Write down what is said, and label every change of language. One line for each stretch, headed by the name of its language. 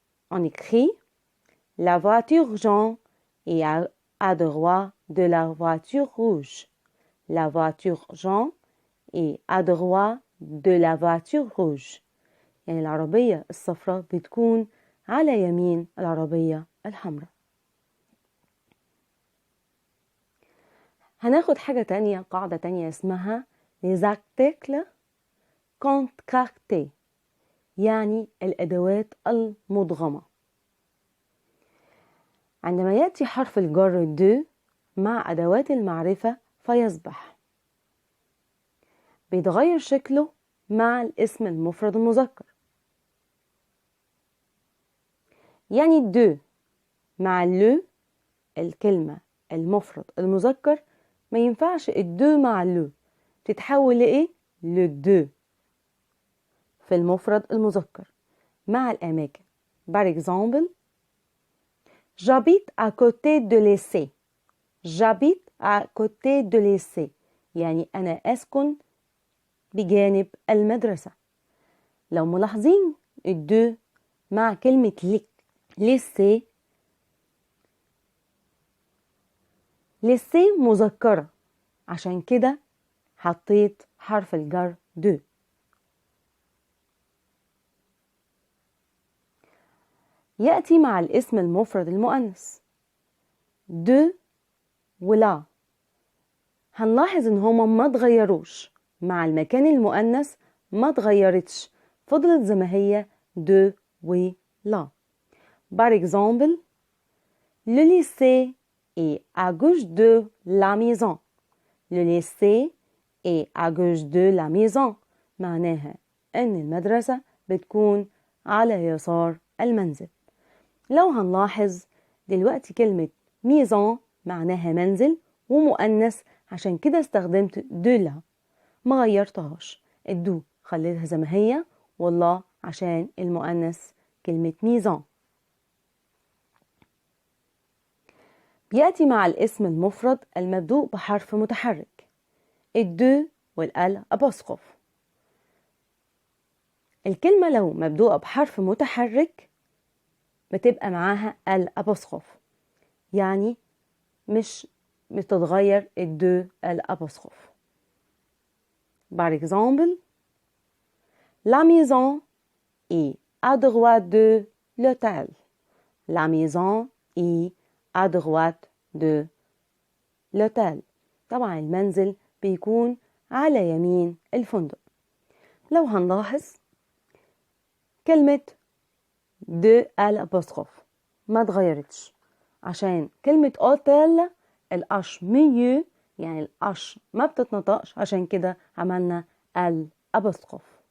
French: on écrit la voiture jaune est à droite de la voiture rouge. la voiture jaune est à droite de la voiture rouge
Arabic: يعني العربية الصفراء بتكون على يمين العربية الحمراء. هناخد حاجة تانية، قاعدة تانية اسمها les articles contractés يعني الأدوات المدغمة. عندما يأتي حرف الجر de مع أدوات المعرفة فيصبح بيتغير شكله مع الاسم المفرد المذكر. يعني de مع le الكلمة المفرد المذكر ما ينفعش الدو مع le تتحول لإيه؟ لدو في المفرد المذكر مع الأماكن.
French: par exemple j'habite à côté de lycée. j'habite à côté de lycée
Arabic: يعني أنا أسكن بجانب المدرسة. لو ملاحظين الدو مع كلمة lycée lycée مذكرة عشان كده حطيت حرف الجر دو. يأتي مع الاسم المفرد المؤنث دو ولا. هنلاحظ ان هما ما تغيروش مع المكان المؤنث، ما تغيرتش، فضلت زي ما هي دو ولا.
French: par exemple le lycée est à gauche de la maison. le lycée est à gauche de la maison
Arabic: معناها ان المدرسة بتكون على يسار المنزل. لو هنلاحظ دلوقتي كلمة ميزون معناها منزل ومؤنث عشان كده استخدمت دولا. ما غيرتهاش، الدو خليتها زي ما هي، والله عشان المؤنث كلمة ميزان. بيأتي مع الاسم المفرد المبدوء بحرف متحرك الدو والال أبوستروف. الكلمة لو مبدوءة بحرف متحرك بتبقى معاها ال أبوستروف، يعني مش بتتغير الدو ال أبوستروف.
French: Par exemple, la maison est à droite de l'hôtel. La maison est à droite de l'hôtel.
Arabic: طبعا المنزل بيكون على يمين الفندق. لو هنلاحظ كلمة de الأبوستروف ما اتغيرتش، عشان كلمة اوتيل الأش ميو، يعني الأش ما بتتنطقش، عشان كده عملنا الأبوستروف.